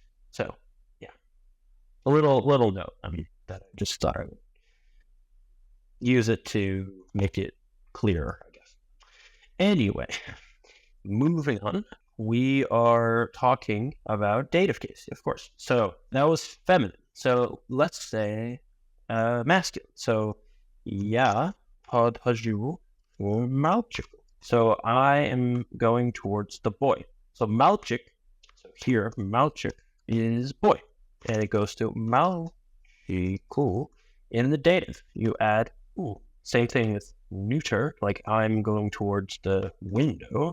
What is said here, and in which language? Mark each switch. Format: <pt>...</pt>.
<en>So yeah, a little note. That I just thought I would use it to make it clearer, I guess. Anyway, moving on. We are talking about dative case, of course. So that was feminine. So let's say masculine. So</en> <ru>я подхожу к мальчику.</ru> <en>So I am going towards the boy. So мальчик, so here мальчик is boy, and it goes to мальчику in the dative. You add u. Same thing with neuter, like I'm going towards the window.</en>